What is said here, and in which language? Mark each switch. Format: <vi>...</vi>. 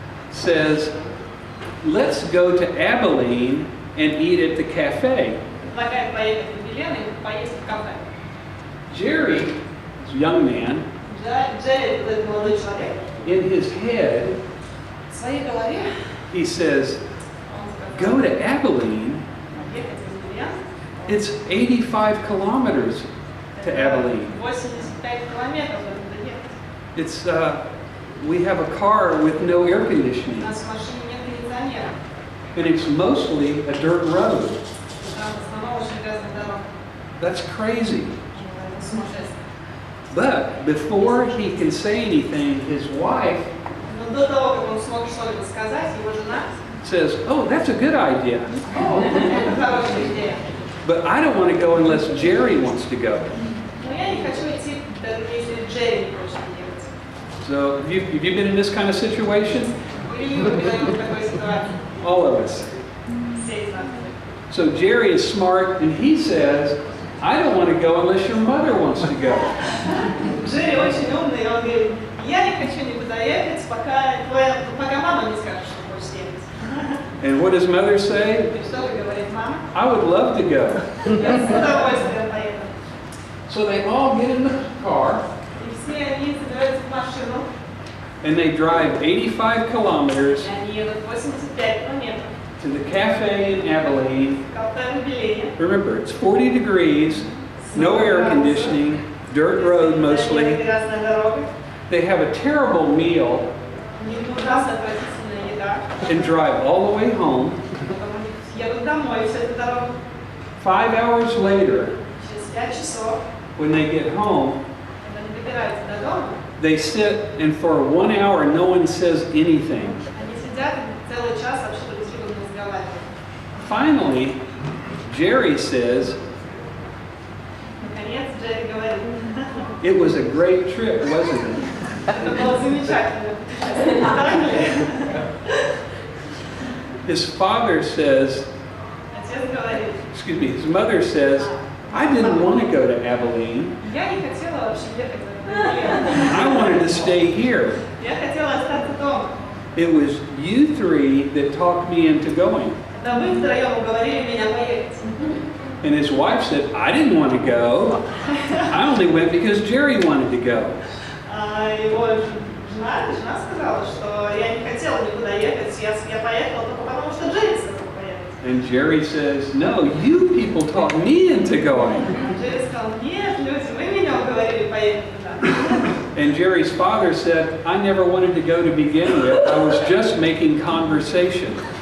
<en>says, let's go to Abilene and eat at the cafe.</en> <ru>предлагает поехать в Эбелин и поесть в кафе.</ru> <en>Jerry, this young man,</en> <ru>Джерри, этот молодой человек,</ru> <en>in his head,</en> <ru>в своей голове</ru> <en>he says,</en> <ru>он</ru> <en>go</en> <ru>сказал,</ru> <en>to Abilene.</en> <ru>ехать в Эбелин.</ru> <en>It's 85 kilometers to Abilene.</en> <ru>85 километров надо ехать.</ru> <en>It's, we have a car with no air</en> <ru>У</ru> <en>conditioning,</en> <ru>нас в машине нет кондиционера.</ru> <en>and it's mostly a dirt road.</en> <ru>Там в основном очень грязная дорога.</ru> <en>That's crazy.</en> <ru>Это сумасшествие.</ru> <en>But before he can say anything, his wife</en> <ru>Но до того, как он смог что-либо сказать, его жена,</ru> <en>says, oh, that's a good idea.</en> <ru>о, это хорошая идея.</ru> <en>But I don't want to go unless Jerry wants to go.</en> <ru>Но я не хочу идти, даже если Джерри не хочет ехать.</ru> <en>So have you been in this kind of situation?</en> <ru>Были ли вы когда-нибудь в такой ситуации?</ru> <en>All of us.</en> <ru>Все из нас.</ru> <en>So Jerry is smart, and he says, I don't want to go unless your mother wants to go.</en> <ru>Джерри очень умный, и он говорит, я не хочу никуда ехать, пока мама не скажет, что хочет ехать.</ru> <en>And what does mother say?</en> <ru>И что же говорит мама?</ru> <en>I would love to go.</en> <ru>Я с удовольствием поеду.</ru> <en>So they all get in the car,</en> <ru>И все они собираются в машину,</ru> <en>and they drive 85 kilometers</en> <ru>и они едут 85 километров.</ru> <en>to the cafe in Abilene.</en> <ru>В кафе в Эбелине.</ru> <en>Remember, it's 40 degrees, no air conditioning, dirt road mostly.</en> <ru>Грязная дорога.</ru> <en>They have a terrible meal</en> <ru>Ужасно отвратительная еда.</ru> <en>and drive all the way home.</en> <ru>Потом они едут домой всю эту дорогу.</ru> <en>5 hours later,</en> <ru>Через 5 часов,</ru> <en>when they get home,</en> <ru>когда они добираются до дома,</ru> <en>they sit, and for 1 hour, no one says anything.</en> <ru>они сидят и целый час вообще друг с другом не разговаривают.</ru> <en>Finally, Jerry says,</en> <ru>Наконец Джерри говорит,</ru> <en>it was a great trip, wasn't it?</en> <ru>это было замечательное путешествие, не так ли?</ru> <en>His father says,</en> <ru>Отец говорит,</ru> <en>it's excuse me, his mother says, I didn't want to go to Abilene.</en> <ru>Я не хотела вообще ехать в Аbilene.</ru> <en>I wanted to stay here.</en> <ru>Я хотела остаться дома.</ru> <en>It was you three that talked me into going.</en> <ru>Да вы втроем уговорили меня поехать.</ru> <en>And his wife said, I didn't want to go. I only went because Jerry wanted to go.</en> <ru>А его жена сказала, что я не хотела никуда ехать, я поехала только потому, что Джерри сказал поехать.</ru> <en>And Jerry says, no, you people talked me into going.</en> <ru>Джерри сказал, нет, люди, вы меня уговорили поехать туда.</ru> <en>And Jerry's father said, I never wanted to go to begin with. I was just making conversation.</en>